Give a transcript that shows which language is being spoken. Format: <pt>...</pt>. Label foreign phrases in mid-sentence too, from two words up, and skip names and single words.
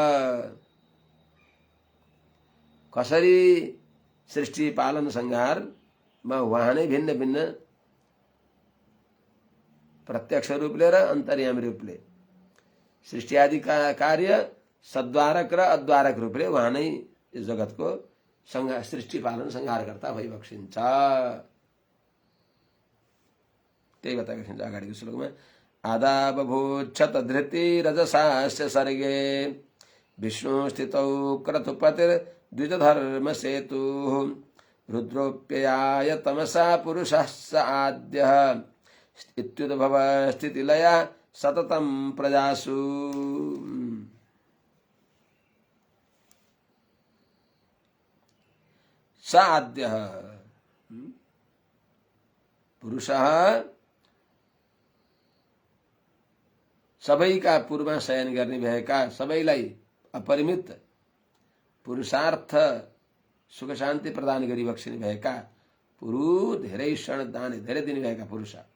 <ne>कसरी सृष्टि पालन संहारमा उहाँ नै भिन्न भिन्न प्रत्यक्ष रूपले र अन्तर्यामी रूपले सृष्टि आदि कार्य सद्वारक र अद्वारक रूपले उहाँ नै यो जगतको सृष्टि पालन संहारकर्ता भइबक्सिन्छ। त्यही बताएको छ अगाडिको श्लोकमा।</ne> <sa>आदा बभूच्छत धृति रजसास्य सर्गे विष्णु स्थितौ क्रतुपतिर द्विजधर्म सेतु रुद्रोप्ययाय तमसा पुरुषः स आद्यः इत्युद्भव स्थितिलया सततं प्रजासु। स आद्यः पुरुषः</sa> <ne>सबैका पूर्वमा शयन गर्ने भएका सबैलाई अपरिमित पुरुषार्थ सुख शान्ति प्रदान गरी बक्सिने भएका पुरु धेरै क्षण दान धेरै दिने भएका पुरुष</ne>